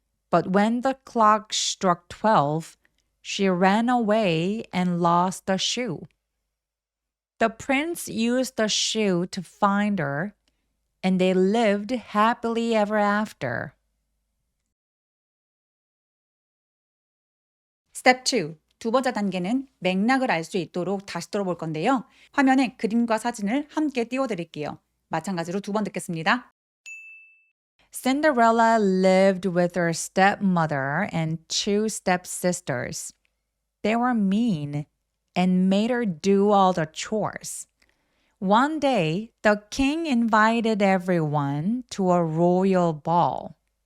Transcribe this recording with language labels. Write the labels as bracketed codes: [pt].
[en] But when the clock struck 12, she ran away and lost the shoe. The prince used the shoe to find her, and they lived happily ever after. Step 2. [ko] 두 번째 단계는 맥락을 알 수 있도록 다시 들어볼 건데요. 화면에 그림과 사진을 함께 띄워드릴게요. 마찬가지로 두 번 듣겠습니다. [en] Cinderella lived with her stepmother and two stepsisters. They were mean and made her do all the chores. One day, the king invited everyone to a royal ball.